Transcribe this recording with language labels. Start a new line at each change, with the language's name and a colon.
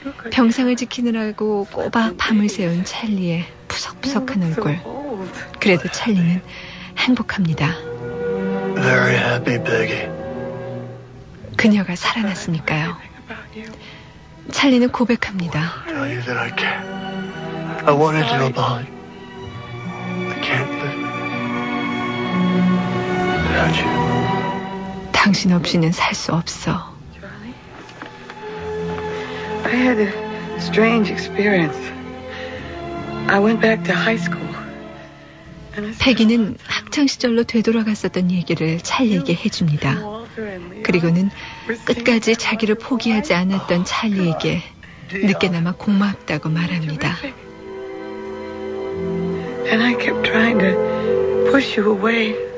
Korean: 병상을 지키느라고 꼬박 밤을 새운 찰리의 푸석푸석한 얼굴. 그래도 찰리는 행복합니다.
English: Very happy, Peggy.
Korean: 그녀가 살아났으니까요. 찰리는 고백합니다.
English: Tell you that I care. I wanted to know about. I can't live without you.
Korean: 당신 없이는 살 수 없어.
English: I had a strange experience. I went back to high school.
Korean: 패기는 학창시절로 되돌아갔었던 얘기를 찰리에게 해줍니다. 그리고는 끝까지 자기를 포기하지 않았던 찰리에게 늦게나마 고맙다고 말합니다.
English: And I kept trying to push you away.